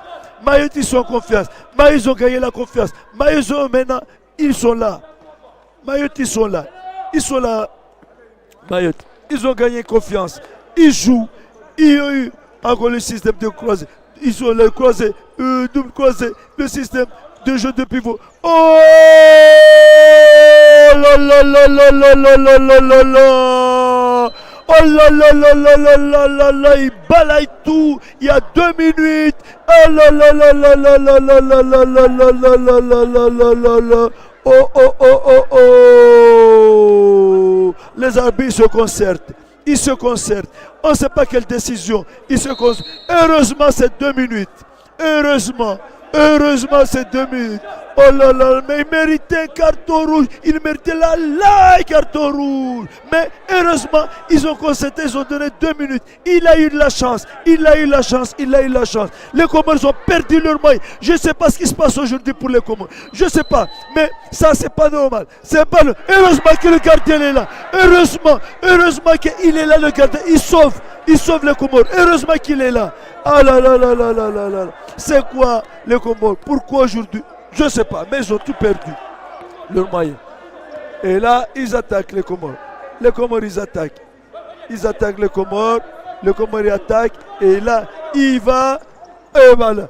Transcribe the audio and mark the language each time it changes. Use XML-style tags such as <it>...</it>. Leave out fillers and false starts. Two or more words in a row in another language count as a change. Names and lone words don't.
<fr>Mayotte, ils sont en confiance. Mayotte, ils ont gagné la confiance. Mayotte, maintenant, ils sont là. Mayotte, ils sont là. Ils sont là. Mayotte, ils ont gagné confiance. Ils jouent. Ils ont eu encore le système de croisé. Ils ont le croisé, double croisé, le système de jeu de pivot. Oh là là là là là là là là là là. Oh là là là là là là là là. Il balaye tout. Il y a 2 minutes. Oh là là là là là là là là là là là là là là là là là. Oh oh oh oh oh. Les arbitres se concertent. Ils se concertent. On ne sait pas quelle décision. Ils se concertent. Heureusement, c'est 2 minutes. Heureusement, c'est 2 minutes. Oh là là, mais il méritait un carton rouge. Il méritait la carton rouge. Mais heureusement, ils ont constaté, ils ont donné 2 minutes. Il a eu de la chance. Il a eu la chance. Les Comores ont perdu leur moyen. Je ne sais pas ce qui se passe aujourd'hui pour les Comores. Je ne sais pas. Mais ça, c'est pas normal. C'est pas le... Heureusement que le gardien est là. Heureusement qu'il est là, le gardien. Il sauve les Comores. Heureusement qu'il est là. Ah là là là là là là là. C'est quoi les Comores? Pourquoi aujourd'hui? Je ne sais pas, mais ils ont tout perdu, leur moyen. Et là, ils attaquent les Comores. Les Comores, ils attaquent. Ils attaquent les Comores. Les Comores, ils attaquent. Et là, il va. Et voilà.</fr>